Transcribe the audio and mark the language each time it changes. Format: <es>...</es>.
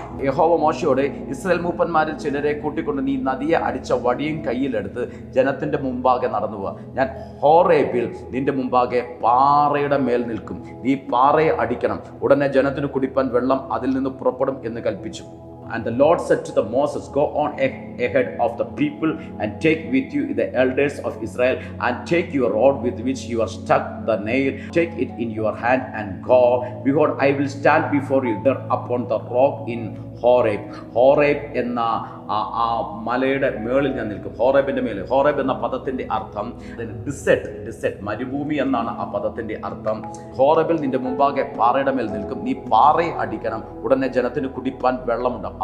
<ml>യഹോവ മോശയോട്, ഇസ്രായേൽ മൂപ്പന്മാരിൽ ചിലരെ കൂട്ടിക്കൊണ്ട് നീ നദിയെ അടിച്ച വടിയും കയ്യിലെടുത്ത് ജനത്തിന്റെ മുമ്പാകെ നടന്നു പോവുക. ഞാൻ ഹോറേബിൽ നിന്റെ മുമ്പാകെ പാറയുടെ മേൽ നിൽക്കും, നീ പാറയെ അടിക്കണം, ഉടനെ ജനത്തിന് കുടിപ്പാൻ വെള്ളം അതിൽ നിന്ന് പുറപ്പെടും എന്ന് കൽപ്പിച്ചു.</ml> <en>And the Lord said to the Moses, go on ahead of the people and take with you the elders of Israel, and take your rod with which you are stuck the nail, take it in your hand and go. Behold, I will stand before you there upon the rock in Horeb.</en> <ml>Horeb എന്ന ആ മലയുടെ മേളിൽ ഞാൻ നിൽക്കും. ഹോറേബിന്റെ മേളിൽ. Horeb എന്ന പദത്തിന്റെ അർത്ഥം ഡിസെർട്ട്, മരുഭൂമി എന്നാണ് ആ പദത്തിന്റെ അർത്ഥം. ഹോറേബിൽ നിന്റെ മുമ്പാകെ പാറയുടെ മേൽ നിൽക്കും, നീ പാറയെ അടിക്കണം, ഉടനെ ജനത്തിന് കുടിപ്പാൻ വെള്ളമുണ്ടാവും.</ml>